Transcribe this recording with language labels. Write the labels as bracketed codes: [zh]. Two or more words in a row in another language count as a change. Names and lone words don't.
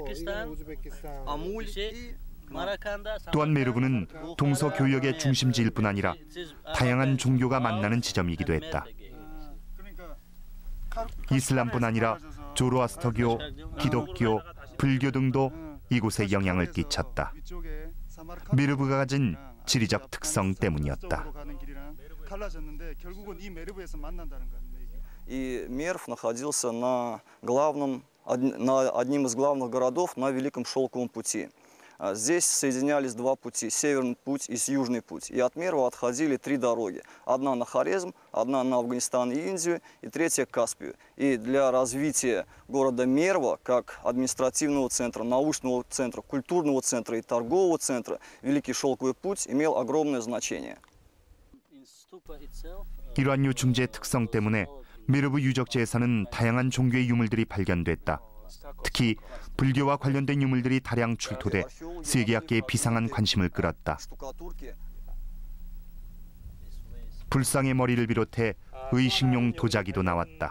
[ko] 또한 메르브는 동서교역의 중심지일 뿐 아니라 다양한 종교가 만나는 지점이기도 했다. 이슬람뿐 아니라 조로아스터교, 기독교, 불교 등도 이곳에 영향을 끼쳤다. 메르브가 가진 지리적 특성 때문이었다. [ru] И Мерв находился на одним из главных городов на Великом Шелковом пути. Здесь соединялись два пути, северный путь и южный путь. И от Мерва отходили три дороги. Одна на Хорезм, одна на Афганистан и Индию, и третья к Каспию. И для развития города Мерва, как административного центра, научного центра, культурного центра и торгового центра, Великий Шелковый путь имел огромное значение. [ko] 이러한 요충지의 특성 때문에 메르브 유적지에서는 다양한 종교의 유물들이 발견됐다. 특히 불교와 관련된 유물들이 다량 출토돼 세계학계의 비상한 관심을 끌었다. 불상의 머리를 비롯해 의식용 도자기도 나왔다.